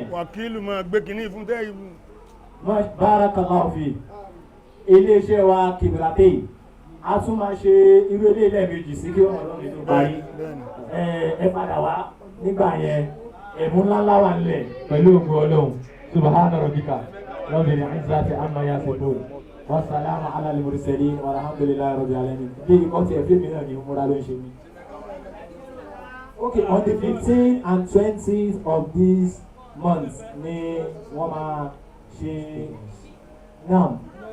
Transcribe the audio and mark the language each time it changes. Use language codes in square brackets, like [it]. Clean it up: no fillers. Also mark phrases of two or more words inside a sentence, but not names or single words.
[yo] wàkílù máa gbé kínní fún tẹ́yìn. [ar] بارك الله في [yo] iléeṣẹ́ wa Qiblatyn a tún máa ṣe irú ilé lẹ́ẹ̀mejì sí kí ọmọ ọlọ́run tó parí ẹ padà wá nígbà yẹn ẹ̀mú ńláńlá wà nílẹ̀ pẹ̀lú ògùn ọlọ́run [ar] سبحان ربك رب العزة عما يصفون وسلام على المرسلين والحمد لله رب العالمين. [yo] bí ikọ́ tí ẹ̀fẹ́ mi náà ni múra ló ń ṣe mí. [en] Okay, on the 15th and 20th of this month [yo] ni wọ́n máa ṣe [en] now